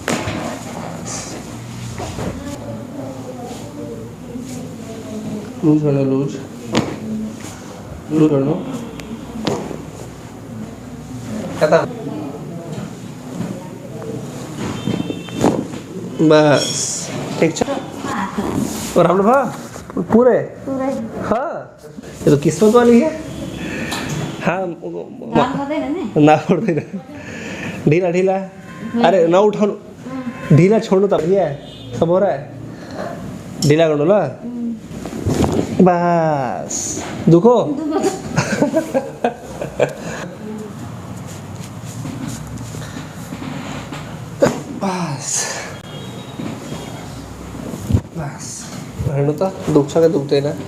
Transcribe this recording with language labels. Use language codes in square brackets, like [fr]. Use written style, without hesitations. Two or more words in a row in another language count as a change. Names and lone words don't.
[ne] लूज गर्नु। कता बस ठीक छ। राम्रो भयो पुरै? [hi] हाँ, ये तो किस्मत वाली है। [ne] हाँ, ना पर्दैन। ढिला अरे न उठाउनु, ढिला छोड्नु त भैया, [hi] सब हो रहा है। [ne] ढिला गर्नु ल। बस दुखो बस हेर्नु त दुख्छ कि दुख्दैन?